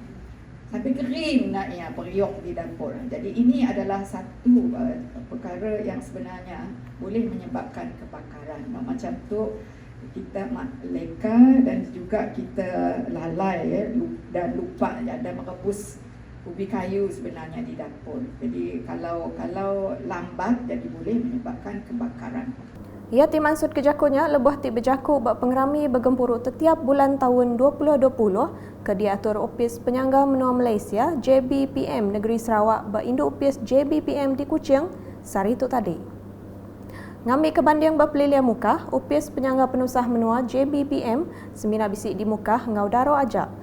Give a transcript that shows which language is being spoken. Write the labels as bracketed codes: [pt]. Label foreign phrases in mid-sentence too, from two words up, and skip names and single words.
[ms] Sampai kering naknya periuk di dapur. Jadi ini adalah satu perkara yang sebenarnya boleh menyebabkan kebakaran. Macam tu kita leka dan juga kita lalai dan lupa dan merebus ubi kayu sebenarnya di dapur. Jadi kalau lambat jadi boleh menyebabkan kebakaran. [iba] Ia ti mansut kejakunya lebuh ti berjaku bak pengerami bergempuruk setiap bulan tahun 2020 ke diatur Opis Penyangga Menua Malaysia JBPM Negeri Sarawak bak induk Opis JBPM di Kuching sari tu tadi. Ngambil kebanding berpelilian muka, Opis Penyangga Penusah Menua JBPM semina bisik di muka ngau daro ajak.